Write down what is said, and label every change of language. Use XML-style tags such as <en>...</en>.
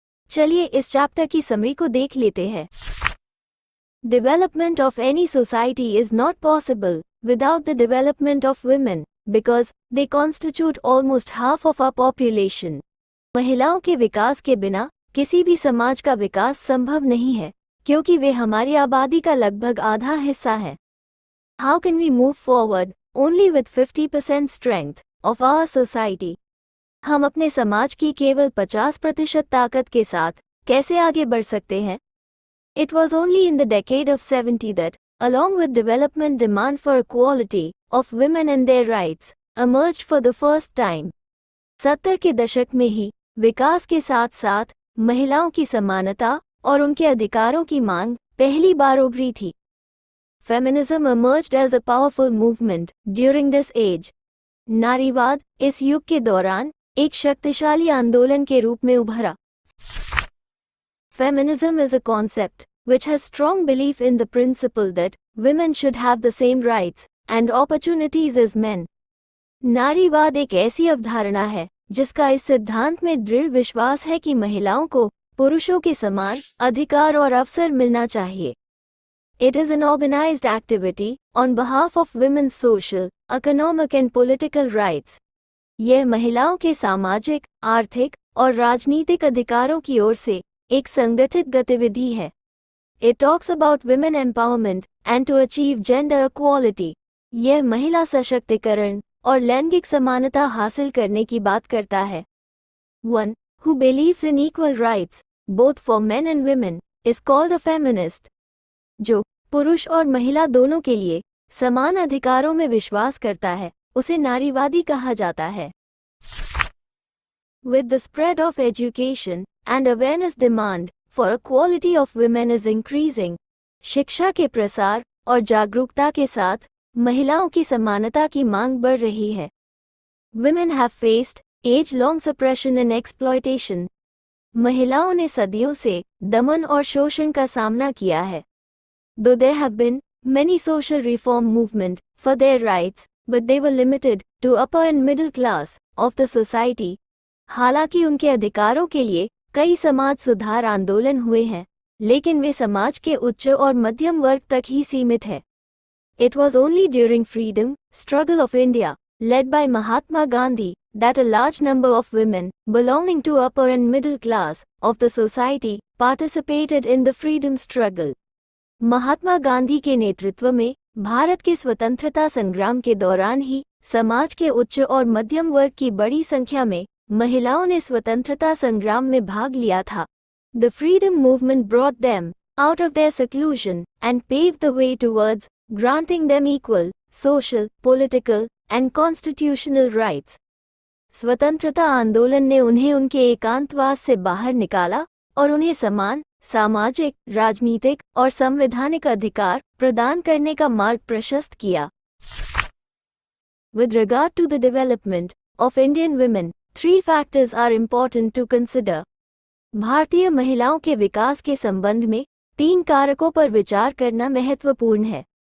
<hi>चलिए इस चैप्टर की समरी को देख लेते हैं।</hi> <en>Development of any society is not possible without the development of women because they constitute almost half of our population.</en> <hi>महिलाओं के विकास के बिना किसी भी समाज का विकास संभव नहीं है, क्योंकि वे हमारी आबादी का लगभग आधा हिस्सा है।</hi> <en>How can we move forward only with 50% strength of our society?</en> <hi>हम अपने समाज की केवल 50% ताकत के साथ कैसे आगे बढ़ सकते हैं?</hi> <en>It was only in the decade of 70 that, along with development demand for equality of women and their rights, emerged for the first time.</en> <hi>70 के दशक में ही विकास के साथ साथ महिलाओं की समानता और उनके अधिकारों की मांग पहली बार उभरी थी।</hi> <en>Feminism emerged as a powerful movement during this age.</en> <hi>नारीवाद इस युग के दौरान एक शक्तिशाली आंदोलन के रूप में उभरा।</hi> <en>Feminism is a concept which has strong belief in the principle that women should have the same rights and opportunities as men.</en> <hi>नारीवाद एक ऐसी अवधारणा है जिसका इस सिद्धांत में दृढ़ विश्वास है कि महिलाओं को पुरुषों के समान अधिकार और अवसर मिलना चाहिए।</hi> <en>It is an organized activity on behalf of women's social, economic and political rights.</en> <hi>यह महिलाओं के सामाजिक, आर्थिक और राजनीतिक अधिकारों की ओर से एक संगठित गतिविधि है।</hi> <en>It talks about women empowerment and to achieve gender equality.</en> <hi>यह महिला सशक्तिकरण और लैंगिक समानता हासिल करने की बात करता है।</hi> <en>One who believes in equal rights, both for men and women, is called a feminist.</en> <hi>जो पुरुष और महिला दोनों के लिए समान अधिकारों में विश्वास करता है, उसे नारीवादी कहा जाता है।</hi> <en>With the spread of education and awareness, demand for equality of women is increasing.</en> <hi>शिक्षा के प्रसार और जागरूकता के साथ महिलाओं की समानता की मांग बढ़ रही है।</hi> <en>Women have faced age-long suppression and exploitation.</en> <hi>महिलाओं ने सदियों से दमन और शोषण का सामना किया है।</hi> <en>Though there have been many social reform movement for their rights, but they were limited to upper and middle class of the society.</en> <hi>हालांकि उनके अधिकारों के लिए कई समाज सुधार आंदोलन हुए हैं, लेकिन वे समाज के उच्च और मध्यम वर्ग तक ही सीमित है।</hi> <en>It was only during freedom struggle of India, led by Mahatma Gandhi, that a large number of women belonging to upper and middle class of the society participated in the freedom struggle.</en> <hi>Mahatma Gandhi के नेतृत्व में भारत के स्वतंत्रता संग्राम के दौरान ही समाज के उच्च और मध्यम वर्ग की बड़ी संख्या में महिलाओं ने स्वतंत्रता संग्राम में भाग लिया था।</hi> <en>The freedom movement brought them out of their seclusion and paved the way towards granting them equal social, political and constitutional rights.</en> <hi>स्वतंत्रता आंदोलन ने उन्हें उनके एकांतवास से बाहर निकाला और उन्हें समान सामाजिक, राजनीतिक और संवैधानिक अधिकार प्रदान करने का मार्ग प्रशस्त किया।</hi> <en>With regard to the development of Indian women, 3 factors are important to consider.</en> <hi>भारतीय महिलाओं के विकास के संबंध में 3 कारकों पर विचार करना महत्वपूर्ण है।</hi>